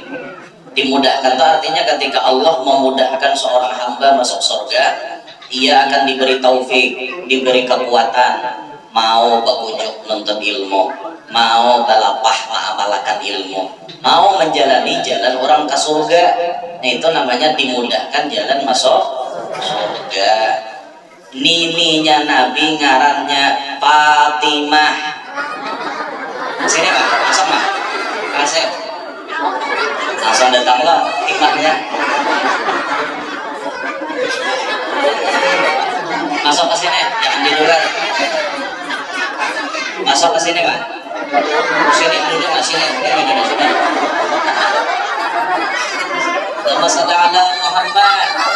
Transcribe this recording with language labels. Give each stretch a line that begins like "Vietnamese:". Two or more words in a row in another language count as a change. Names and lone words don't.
Indonesian: Dimudahkan itu artinya ketika Allah memudahkan seorang hamba masuk surga, ia akan diberi taufik, diberi kekuatan, mau berujuk nuntut ilmu, mau balapah mengamalkan ilmu, mau menjalani jalan orang ke surga. Nah, itu namanya dimudahkan jalan masuk surga.
Banjar: Nininya Nabi ngarannya Fatimah.
Indonesian: Sini Pak, langsung Pak. Kasih. Langsung datanglah hikmahnya. Masuk ke sini, jangan di luar. Masuk ke sini Pak. Sini duduk di sini.
Arabic: اللهم صل على محمد.